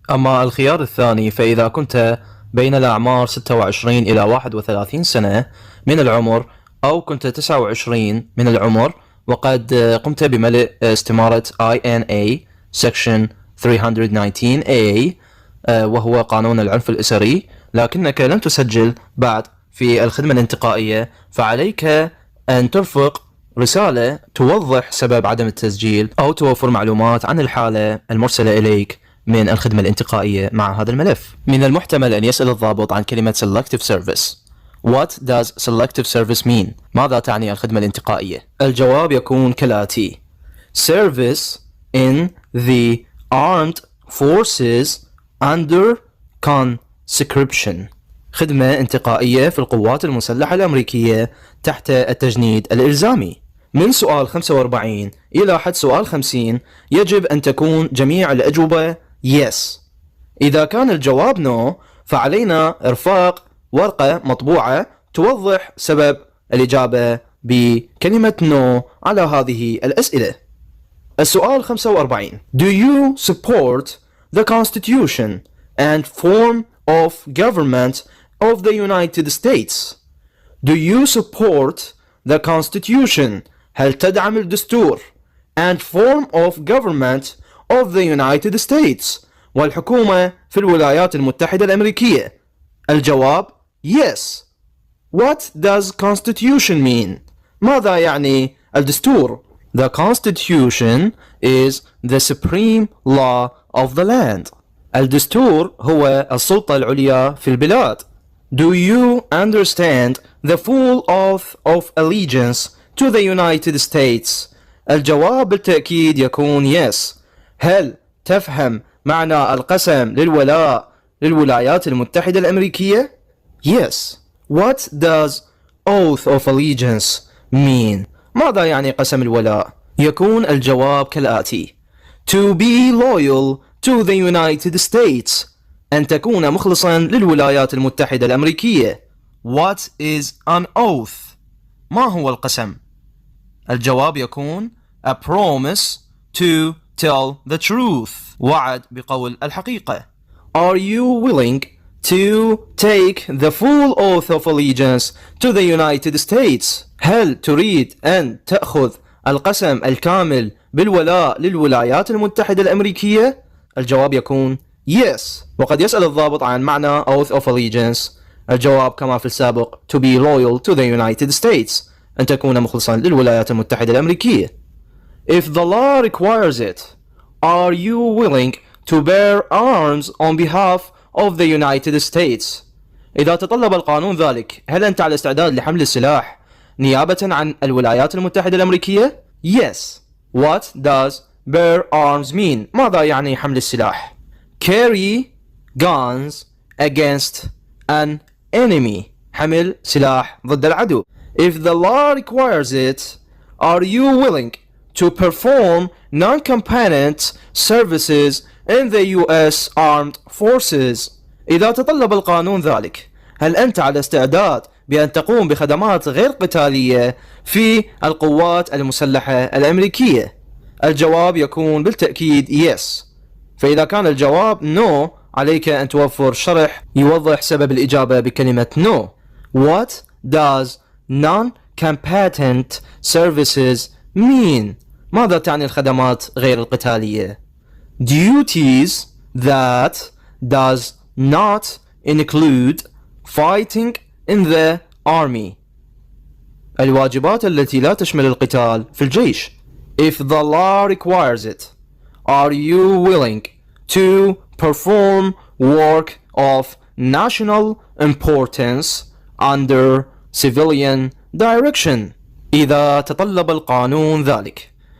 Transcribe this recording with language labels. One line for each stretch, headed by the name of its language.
Arabic: أما الخيار الثاني فإذا كنت بين الأعمار 26 إلى 31 سنة من العمر أو كنت 29 من العمر وقد قمت بملء استمارة INA Section 319A وهو قانون العنف الأسري، لكنك لم تسجل بعد في الخدمة الانتقائية، فعليك أن ترفق رسالة توضح سبب عدم التسجيل أو توفر معلومات عن الحالة المرسلة إليك من الخدمة الانتقائية مع هذا الملف. من المحتمل أن يسأل الضابط عن كلمة Selective Service.
English: What does selective service mean؟
Arabic: ماذا تعني الخدمة الانتقائية؟ الجواب يكون كالآتي:
English: Service in the armed forces under conscription.
Arabic: خدمة انتقائية في القوات المسلحة الأمريكية تحت التجنيد الإلزامي. من سؤال 45 إلى حد سؤال 50 يجب أن تكون جميع الأجوبة yes. إذا كان الجواب no فعلينا إرفاق ورقة مطبوعة توضح سبب الإجابة بكلمة no على هذه الأسئلة. السؤال 45:
English: Do you support the Constitution and form of government of the United States? Do you support the Constitution?
Arabic: هل تدعم الدستور
English: and form of government of the United States
Arabic: والحكومة في الولايات المتحدة الأمريكية؟ الجواب yes.
English: What does Constitution mean؟
Arabic: ماذا يعني الدستور؟
English: The Constitution is the supreme law of the land.
Arabic: الدستور هو السلطة العليا في البلاد.
English: Do you understand the full oath of allegiance to the United States؟
Arabic: الجواب بالتأكيد يكون
English: yes.
Arabic: هل تفهم معنى القسم للولاء للولايات المتحدة الأمريكية؟ Yes.
English: What does oath of allegiance mean؟
Arabic: ماذا يعني قسم الولاء؟ يكون الجواب كالآتي:
English: To be loyal to the United States.
Arabic: أن تكون مخلصا للولايات المتحدة الأمريكية.
English: What is an oath؟
Arabic: ما هو القسم؟ الجواب يكون
English: a promise to tell the truth.
Arabic: وعد بقول الحقيقة.
English: Are you willing to take the full oath of allegiance to the United States؟
Arabic: هل تريد أن تأخذ القسم الكامل بالولاء للولايات المتحدة الأمريكية؟ الجواب يكون yes. وقد يسأل الضابط عن معنى oath of allegiance. الجواب كما في السابق
English: to be loyal to the United States.
Arabic: أن تكون مخلصا للولايات المتحدة الأمريكية.
English: If the law requires it, are you willing to bear arms on behalf of the United States؟
Arabic: إذا تطلب القانون ذلك، هل أنت على استعداد لحمل السلاح نيابة عن الولايات المتحدة الأمريكية؟
English: Yes. What does bear arms mean؟
Arabic: ماذا يعني حمل السلاح؟
English: Carry guns against an enemy.
Arabic: حمل سلاح ضد العدو.
English: If the law requires it, are you willing to perform non-combatant services in the US Armed Forces؟
Arabic: إذا تطلب القانون ذلك، هل أنت على استعداد بأن تقوم بخدمات غير قتالية في القوات المسلحة الأمريكية؟ الجواب يكون بالتأكيد yes. فإذا كان الجواب no عليك أن توفر شرح يوضح سبب الإجابة بكلمة no.
English: What does non-combatant services mean؟
Arabic: ماذا تعني الخدمات غير القتالية؟
English: Duties that does not include fighting in the army.
Arabic: الواجبات التي لا تشمل القتال في الجيش.
English: If the law requires it, are you willing to perform work of national importance under civilian direction؟
Arabic: إذا تطلب القانون ذلك،